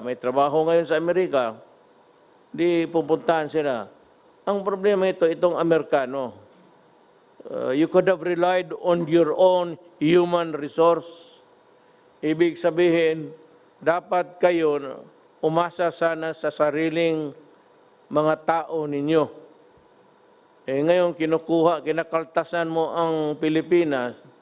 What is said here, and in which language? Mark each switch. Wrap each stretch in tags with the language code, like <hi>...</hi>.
<tl>May trabaho ngayon sa Amerika. Di pupuntahan sila. Ang problema itong Amerikano.</tl> <en>You could have relied on your own human resource.</en> <tl>Ibig sabihin, dapat kayo umasa sana sa sariling mga tao ninyo. Ngayon, kinakaltasan mo ang Pilipinas.</tl>